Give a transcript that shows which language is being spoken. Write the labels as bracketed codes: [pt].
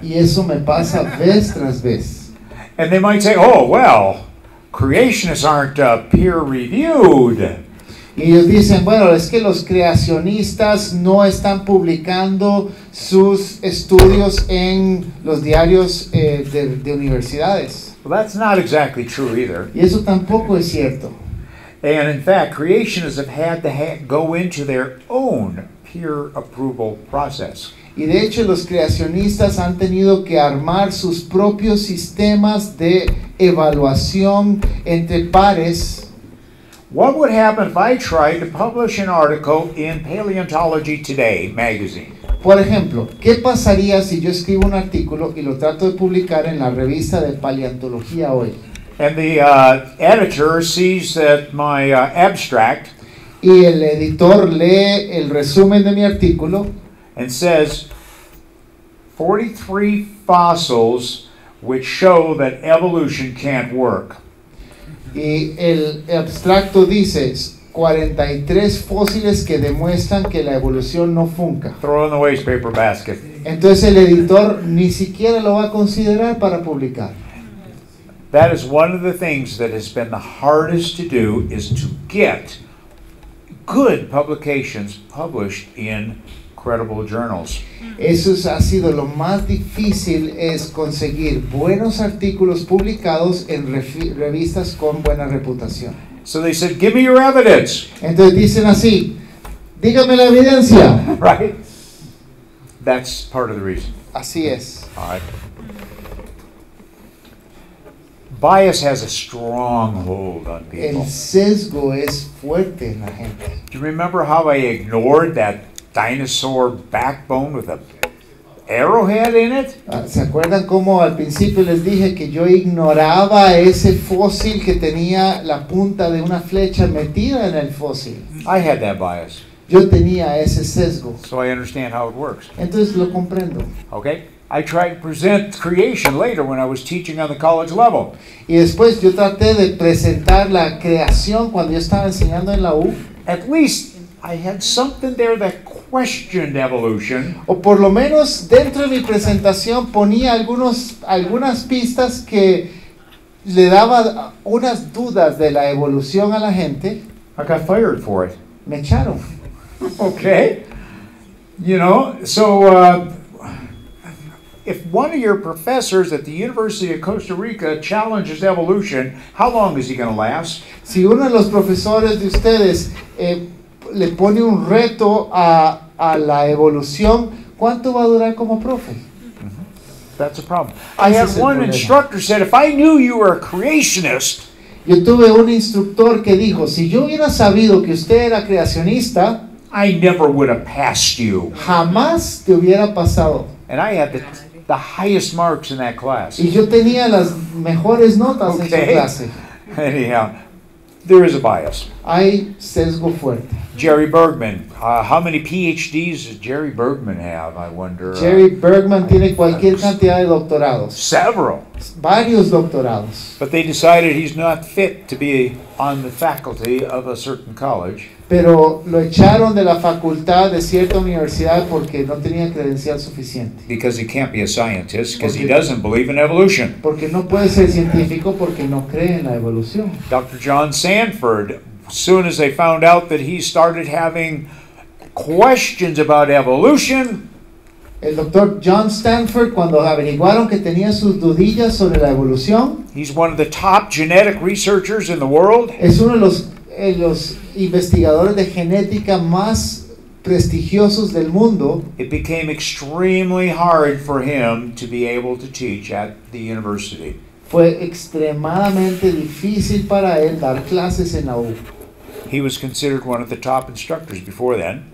[es] Y eso me pasa vez tras vez. [en] And they might say, oh, well, creationists aren't peer-reviewed. [es] Y ellos dicen, bueno, es que los creacionistas no están publicando sus estudios en los diarios de universidades. [en] Well, that's not exactly true either. [es] Y eso tampoco es cierto. [en] And in fact, creationists have had to go into their own peer approval process. [es] Y de hecho los creacionistas han tenido que armar sus propios sistemas de evaluación entre pares. [en] What would happen if I tried to publish an article in Paleontology Today magazine? [es] Por ejemplo, ¿qué pasaría si yo escribo un artículo y lo trato de publicar en la revista de Paleontología Hoy? [en] And the editor sees that my abstract [es] Y el editor lee el resumen de mi artículo [en] and says 43 fossils which show that evolution can't work. [es] y el abstracto dice 43 fósiles que demuestran que la evolución no funca. [en] Throw in the waste paper basket. [es] Entonces el editor ni siquiera lo va a considerar para publicar. [en] That is one of the things that has been the hardest to do, is to get good publications published in credible journals. [es] Eso ha sido lo más difícil, es conseguir buenos artículos publicados en revistas con buena reputación. [en] So they said, give me your evidence. [es] Entonces dicen así, dígame la evidencia. [en] Right? That's part of the reason. [es] Así es. [en] All right. Bias has a strong hold on people. [es] El sesgo es fuerte en la gente. [en] Do you remember how I ignored that dinosaur backbone with a arrowhead in it? [es] ¿Se acuerdan cómo al principio les dije que yo ignoraba ese fósil que tenía la punta de una flecha metida en el fósil? [en] I had that bias, [es] Yo tenía ese sesgo. [en] so I understand how it works. [es] Entonces lo comprendo. [en] Okay? I tried to present creation later when I was teaching on the college level. [es] Y después yo traté de presentar la creación cuando yo estaba enseñando en la U. [en] At least I had something there that questioned evolution. [es] O por lo menos dentro de mi presentación ponía algunas pistas que le daba unas dudas de la evolución a la gente. [en] I got fired for it. [es] Me echaron. [en] Okay? You know, so if one of your professors at the University of Costa Rica challenges evolution, how long is he going to last? [es] Si uno de los profesores de ustedes le pone un reto a la evolución, ¿cuánto va a durar como profe? [en] That's a problem. I [es] Ese [en] had [es] es el [en] one [es] problema. [en] instructor said, if I knew you were a creationist, [es] Yo tuve un instructor que dijo, si yo hubiera sabido que usted era creacionista, [en] I never would have passed you. [es] jamás te hubiera pasado. [en] And I had the highest marks in that class. [es] Y yo tenía las mejores notas en su [en] Okay. [es] clase. [en] Anyhow, there is a bias. [es] Hay sesgo fuerte. [en] Jerry Bergman. How many PhDs does Jerry Bergman have, I wonder? [es] Jerry Bergman tiene cualquier cantidad de doctorados, [en] Several. [es] varios doctorados, [en] But they decided he's not fit to be on the faculty of a certain college. [es] pero lo echaron de la facultad de cierta universidad porque no tenía credencial suficiente. [en] Because he can't be a scientist, because he doesn't believe in evolution. [es] Porque no puede ser científico porque no cree en la evolución. [en] Dr. John Sanford, as soon as they found out that he started having questions about evolution, [es] El doctor John Stanford, cuando averiguaron que tenía sus dudillas sobre la evolución, [en] he's one of the top genetic researchers in the world. [es] es uno de los investigadores de genética más prestigiosos del mundo. [en] It became extremely hard for him to be able to teach at the university. [es] Fue extremadamente difícil para él dar clases en la U. [en] He was considered one of the top instructors before then.